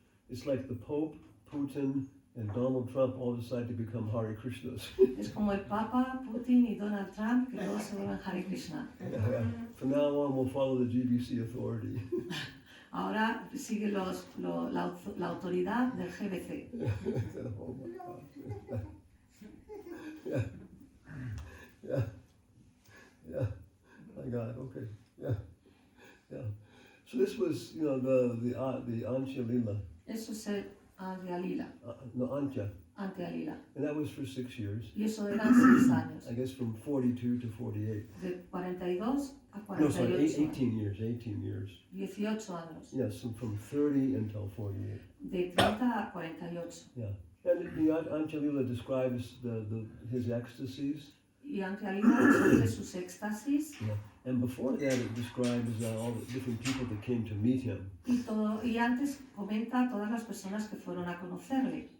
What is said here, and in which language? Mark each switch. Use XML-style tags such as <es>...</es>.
<en>It's like the Pope, Putin, and Donald Trump all decide to become Hare Krishnas.</en> <es>Es como el Papa, Putin y Donald Trump que todos se vuelven Hare Krishna.</es> <en>Yeah. From now on, we'll follow the GBC authority.</en> <es>Ahora sigue la autoridad del GBC.</es> <en>Oh my God. Yeah. My God. Okay. Yeah. So this was, the Antya Lila.</en> <es>Eso es el Antya Lila,</es> <en>No, Antya.</en> <es>Antya Lila.</es> <en>And that was for 6 years.</en> <es>Y eso eran 6 años,</es> <en>I guess from 42 to 48.</en> <es>de 42 a</es> <en>No, sorry,</en> <es>48 años.</es> <en>18 years. 18 years.</en> <es>18 años,</es> <en>Yes, and from 30 until 48.</en> <es>de 30 a 48.</es> <en>Yeah. And the Antya Lila describes his ecstasies.</en> <es>Y Antya Lila describe sus éxtasis</es> <en>And before that, it describes all the different people that came to meet him.</en> <es>y antes comenta a todas las personas que fueron a conocerle.</es>